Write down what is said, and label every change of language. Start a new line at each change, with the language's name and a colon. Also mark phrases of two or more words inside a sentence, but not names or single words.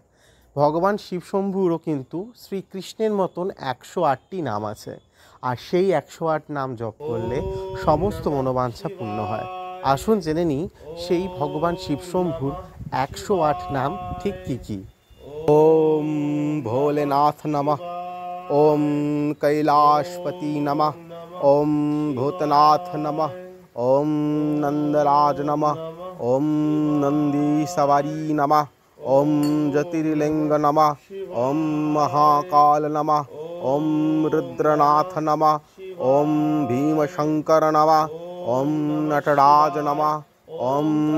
Bangla: ভগবান শিবশম্ভুরও কিন্তু শ্রীকৃষ্ণের মতন 108টি নাম আছে, আর সেই 108 নাম জপ করলে সমস্ত মনোবাঞ্ছা পূর্ণ হয়। আসুন জেনে নিই সেই ভগবান শিবশম্ভুর 108 নাম ঠিক কী কী।
Sanskrit: ওম ভোলেনাথ নমঃ, ওম কৈলাশপতি নমঃ, ওম ভূতনাথ নমঃ, ওম নন্দরাজ নমঃ, ওম নন্দী সবারি নমঃ, ওম জ্যোতির্লিঙ্গ নমঃ, ওম মহাকাল নমঃ, ওম রুদ্রনাথ নমঃ, ওম ভীমশঙ্কর নমঃ, ওম নটরাজ নমঃ, ওম